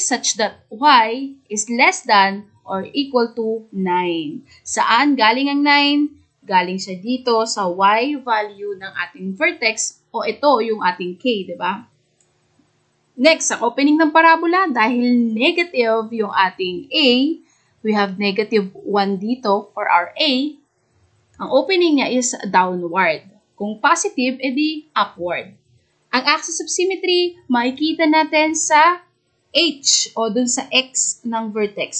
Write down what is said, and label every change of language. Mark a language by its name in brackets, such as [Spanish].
[English] Such that y is less than or equal to 9. [Filipino] Saan galing ang 9? Galing siya dito sa y value ng ating vertex o ito yung ating k, di ba? Next, ang opening ng parabola, dahil negative yung ating a, [English] we have negative 1 [Filipino] dito [English] for our a. [Filipino] Ang opening niya is downward. Kung positive, edi upward. Ang axis of symmetry, makikita natin sa h o dun sa x ng vertex.